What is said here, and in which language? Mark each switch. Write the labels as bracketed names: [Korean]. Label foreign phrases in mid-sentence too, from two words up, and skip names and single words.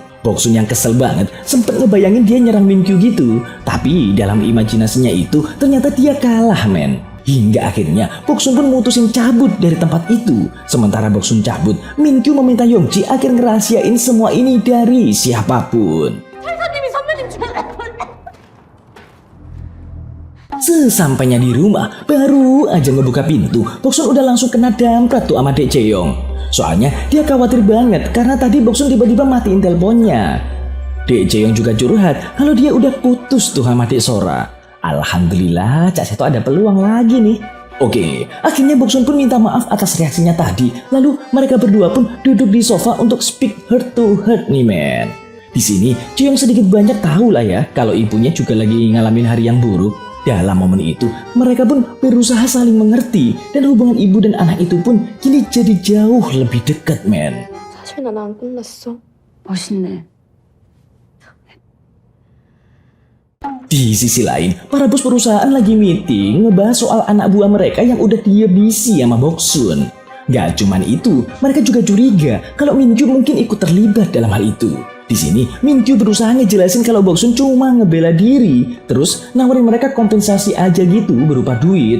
[Indonesian] Boksun yang kesel banget sempet ngebayangin dia nyerang Minkyu gitu, tapi dalam imajinasinya itu ternyata dia kalah men. Hingga akhirnya Boksun pun mutusin cabut dari tempat itu. Sementara Boksun cabut, Minkyu meminta Yeongji agar ngerahasiain semua ini dari siapapun. [Korean] 회사님이 선배님 죽였다고 [Indonesian] Sesampainya di rumah, baru aja ngebuka pintu, Boksun udah langsung kena damprat tuh sama Dek Jeong. Soalnya dia khawatir banget karena tadi Boksun tiba-tiba matiin teleponnya. Dek Jeong juga curhat kalau dia udah putus tuh sama Dek Sora. Alhamdulillah Cak Seto ada peluang lagi nih. Oke, akhirnya Boksun pun minta maaf atas reaksinya tadi. Lalu mereka berdua pun duduk di sofa untuk [English] speak heart to heart [Indonesian] nih men. Di sini Jeong sedikit banyak tahu lah ya kalau ibunya juga lagi ngalamin hari yang buruk. Dalam momen itu, mereka pun berusaha saling mengerti dan hubungan ibu dan anak itu pun kini jadi jauh lebih dekat, men. [Korean] 사실 난 안 끝났어. 멋있네. [Indonesian] Di sisi lain, para bos perusahaan lagi meeting ngebahas soal anak buah mereka yang udah dihabisi sama Boksun. Gak cuman itu, mereka juga curiga kalau Minkyu mungkin ikut terlibat dalam hal itu. Di sini, Minkyu berusaha ngejelasin kalau Boksun cuma ngebela diri, terus nawarin mereka kompensasi aja gitu berupa duit.